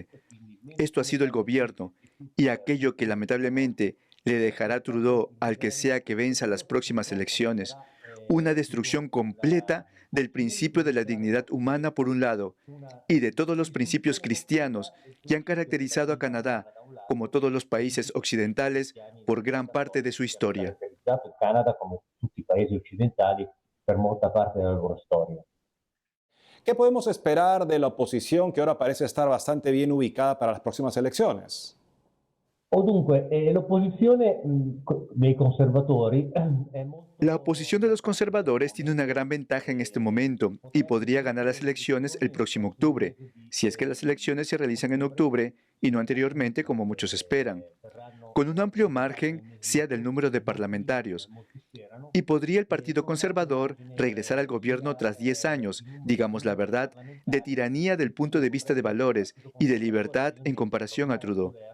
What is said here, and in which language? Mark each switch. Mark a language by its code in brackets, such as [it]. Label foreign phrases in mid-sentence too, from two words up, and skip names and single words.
[es] Esto ha sido el gobierno, y aquello que lamentablemente le dejará a Trudeau al que sea que venza las próximas elecciones. Una destrucción completa del principio de la dignidad humana por un lado, y de todos los principios cristianos que han caracterizado a Canadá, como todos los países occidentales, por gran parte de su historia. [it] Il Canada, come tutti i paesi occidentali, per molta parte della loro storia. [es] ¿Qué podemos esperar de la oposición que ahora parece estar bastante bien ubicada para las próximas elecciones? [it] O dunque, l'opposizione dei conservatori è molto. [es] La oposición de los conservadores tiene una gran ventaja en este momento y podría ganar las elecciones el próximo octubre, si es que las elecciones se realizan en octubre y no anteriormente como muchos esperan, con un amplio margen sea del número de parlamentarios. Y podría el Partido Conservador regresar al gobierno tras 10 años, digamos la verdad, de tiranía del punto de vista de valores y de libertad en comparación a Trudeau.